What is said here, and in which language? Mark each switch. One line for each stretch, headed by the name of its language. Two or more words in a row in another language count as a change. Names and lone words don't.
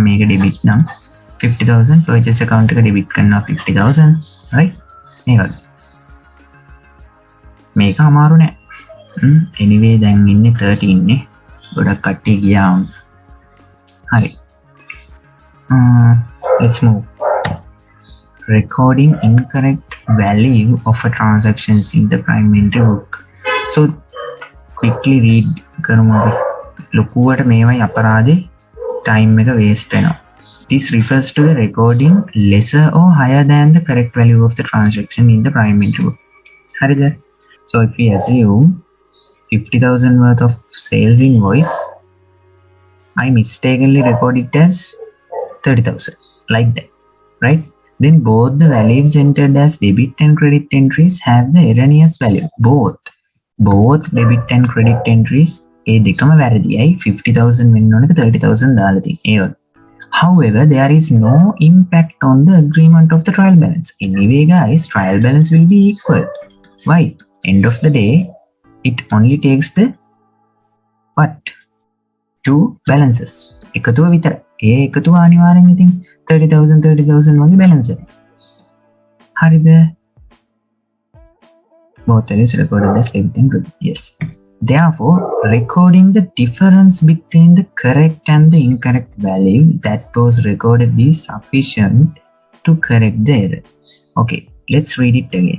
Sinhala: මේක debit නම් 50,000,
English: purchase account
Sinhala: එක debit කරනවා 50,000, right. මේ වගේ මේක අමාරු නෑ. anyway දැන් ඉන්නේ 13 නේ. ගොඩක් කට්ටිය ගියා. හරි.
English: Let's move. Recording incorrect value of a transactions in the prime entry book. So quickly read
Sinhala: කරමු අපි. ලොකුවට මේවයි අපරාධේ time එක waste වෙනවා.
English: This refers to the recording lesser or higher than the correct value of the transaction in the prime entry book.
Sinhala: හරිද?
English: So if we assume 50,000 worth of sales invoice, I mistakenly record it as 30,000 like that, right? Then both the values entered as debit and credit entries have the erroneous value. Both debit and credit entries
Sinhala: ඒ දෙකම වැරදියි. 50,000 වෙන්න ඕනක 30,000 දාලා තියෙනවා.
English: However, there is no impact on the agreement of the trial balance. Anyway guys, trial balance will be equal. Why? End of the day, it only takes the what? Two balances.
Sinhala: එකතුව විතර. ඒ එකතුව අනිවාර්යෙන් ඉතින් 30,000 වගේ balance එක. හරිද?
English: Both values recorded as debit and credit. Yes. Therefore, recording the difference between the correct and the incorrect value that was recorded is sufficient to correct the error. Okay, let's read it again.